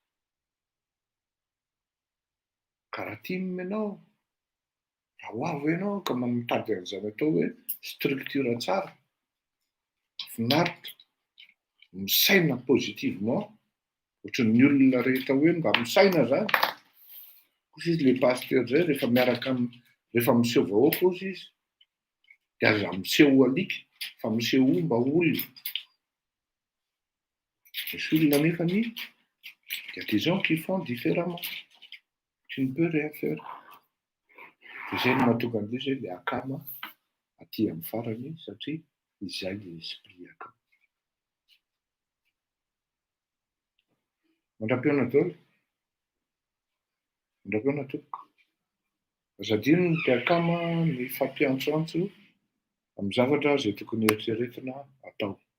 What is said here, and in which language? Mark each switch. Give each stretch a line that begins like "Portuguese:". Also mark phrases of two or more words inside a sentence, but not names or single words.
Malagasy: Karaha tianina ianao, raha ho avy ianao ka mitady an'izany atao hoe structure tsara, finaritra, misaina positivement, ohatran'ny olona rehetra hoe mba misaina zany. Kosa izy le pasteur zay rehefa miaraka rehefa miseho vahoaka ozy izy, dia aza miseho alika fa miseho mba olona. Misy olona nefany,
French: il y a des gens qui font différemment. Tu ne peux rien faire.
Malagasy: Izay no mahatonga an'ilay zay le akama aty amin'ny farany satria izay le esprit akama. Mandram-piona daholo. Mandram-piona tompoko. Azadino ny mpiakama ny fampiantsoantso amin'ny zavatra izay tokony eritreretina atao.